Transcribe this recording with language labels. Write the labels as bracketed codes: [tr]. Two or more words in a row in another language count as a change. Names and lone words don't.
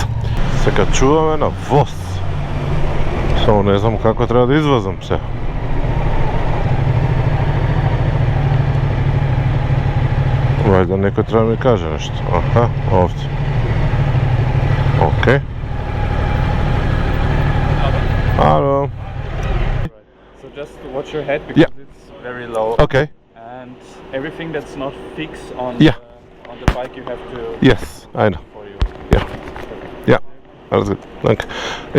[mk] Се качуваме на воз. Само не знам како треба да извазам се. Вајде некој треба да ми каже нешто. Аха, овде. Окей. [en] Hello. So just watch your head because it's very low. Okay. And everything that's not fixed on Yeah. on the bike you have to Yes, I know. for you. Yeah. Yeah. That's good. Thank you.